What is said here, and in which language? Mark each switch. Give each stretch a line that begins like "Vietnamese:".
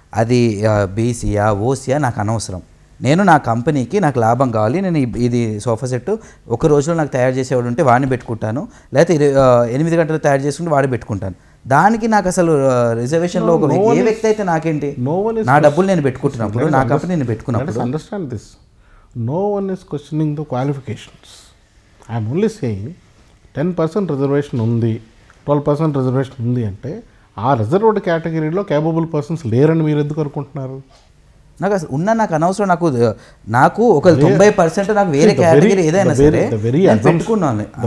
Telugu: అది బీసీయా ఓసీయా నాకు అనవసరం. నేను నా కంపెనీకి నాకు లాభం కావాలి, నేను ఇది సోఫా సెట్ ఒక రోజులో నాకు తయారు చేసేవాడు ఉంటే వాడిని పెట్టుకుంటాను, లేకపోతే 8 గంటలు తయారు చేసుకుంటే వాడిని పెట్టుకుంటాను. దానికి నాకు అసలు రిజర్వేషన్లో ఒక ఏ వ్యక్తి అయితే నాకేంటి, నా డబ్బులు నేను పెట్టుకుంటున్నప్పుడు, నా కంపెనీ నేను పెట్టుకున్నప్పుడు.
English: Understand this. No one is questioning the qualifications. I am only saying
Telugu: 10% reservation ఉంది, 12% రిజర్వేషన్ ఉంది అంటే ఆ రిజర్వ్డ్ కేటగిరీలో కేపబుల్ పర్సన్స్ లేరని మీరు ఎందుకు అనుకుంటున్నారు? నాకు అసలు నాకు అనవసరం. నాకు ఒక 90% నాకు వేరే కేటగిరీ ఏదైనా సరే పెట్టుకున్నాను.